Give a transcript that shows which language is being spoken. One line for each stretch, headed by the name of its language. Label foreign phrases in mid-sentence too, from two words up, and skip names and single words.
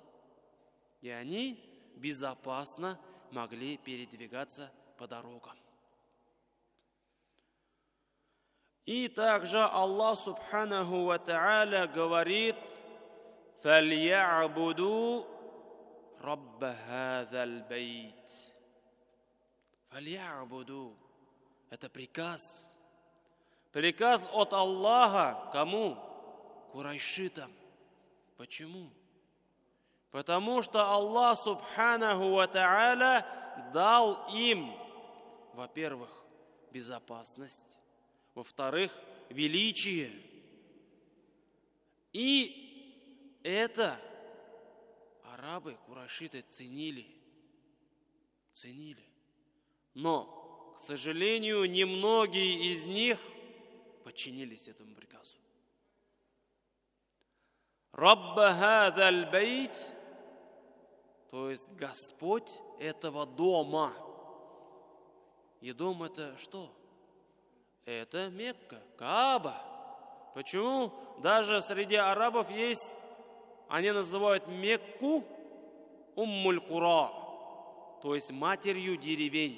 Russian: И они безопасно могли передвигаться по дорогам. И также Аллах
Arabic: سبحانه وتعالى
Russian: говорит:
Arabic: «فليعبدوا رب هذا البيت».
Russian: Фалья'буду – это приказ. Приказ от Аллаха кому? Курайшитам. Почему? Потому что Аллах
Arabic: سبحانه وتعالى
Russian: дал им, во-первых, безопасность, во-вторых, величие. И это арабы, курайшиты ценили. Но, к сожалению, немногие из них подчинились этому приказу.
Arabic: رب هذا البيت,
Russian: то есть Господь этого дома. И дом это что? Это Мекка, Кааба. Почему? Даже среди арабов есть, они называют Мекку Уммуль-Кура, то есть матерью деревень.